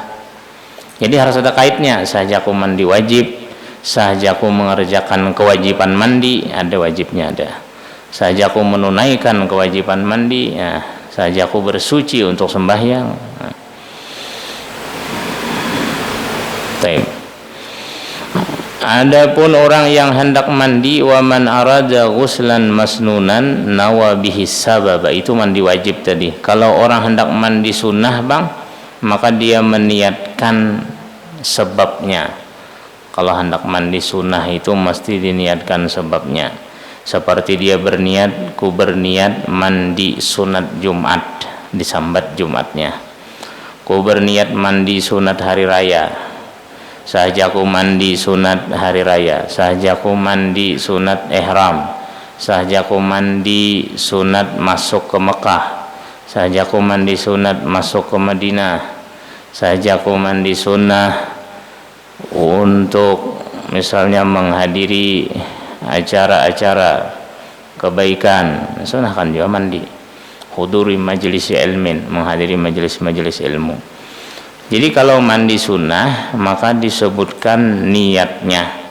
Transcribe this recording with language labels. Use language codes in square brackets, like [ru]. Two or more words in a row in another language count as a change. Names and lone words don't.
[id] Jadi harus ada kaitnya, sahjaku mandi wajib, sahjaku mengerjakan kewajiban mandi, ada wajibnya ada. Sahjaku menunaikan kewajiban mandi, ya, sahjaku bersuci untuk sembahyang. Nah. Adapun orang yang hendak mandi, [ar] ومن أراد غسلا مسنونا نوى به سبب, [id] itu mandi wajib tadi. Kalau orang hendak mandi sunnah bang, maka dia meniatkan sebabnya. Kalau hendak mandi sunnah itu mesti diniatkan sebabnya. Seperti dia berniat, ku berniat mandi sunat Jumat, disambat Jumatnya. Ku berniat mandi sunat hari raya, sahaja ku mandi sunat hari raya, sahaja ku mandi sunat ihram, sahaja ku mandi sunat masuk ke Mekah, sahaja ku mandi sunat masuk ke Madinah, sahaja ku mandi sunnah untuk misalnya menghadiri acara-acara kebaikan, sunnah kan juga mandi. [ar] حضور مجلس علم, [id] menghadiri majelis-majelis ilmu. Jadi kalau mandi sunnah maka disebutkan niatnya.